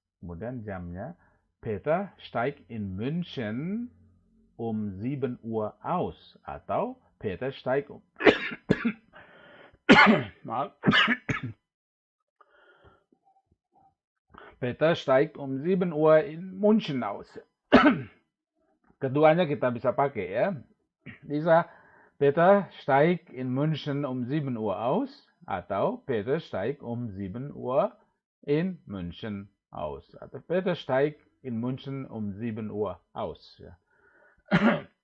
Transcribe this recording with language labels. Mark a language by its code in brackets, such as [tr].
[id] Kemudian jamnya, [de] Peter steigt in München um 7 Uhr aus. [id] Atau [de] Peter steigt um Peter steigt um 7 Uhr in München aus. [id] Keduanya kita bisa pakai ya. Bisa [de] Peter steigt in München um 7 Uhr aus [id] atau [de] Peter steigt um 7 Uhr in München aus. [id] Atau [de] Peter steigt in München um 7 Uhr aus. Ja.